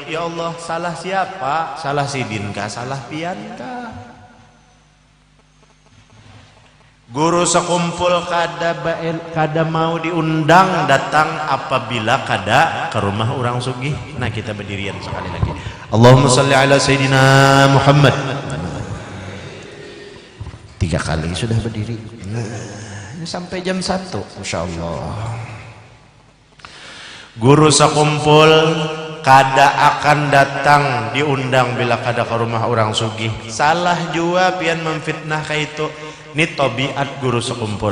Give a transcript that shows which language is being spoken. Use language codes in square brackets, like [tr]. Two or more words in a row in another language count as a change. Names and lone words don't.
[bjn] Ya Allah, salah siapa? Salah sidin kah? Salah pian kah? Guru sekumpul kada mau diundang datang apabila kada ke rumah orang sugih. Nah kita berdirian sekali lagi. [ar] اللهم صل على سيدنا محمد. [bjn] 3 kali sudah berdiri. Nah, sampai jam 1 [ar] إن شاء الله. [bjn] Guru sekumpul kada akan datang diundang bila kada ke rumah orang sugih. Salah jua pian memfitnah kayak itu. Ini tabiat guru sekumpul.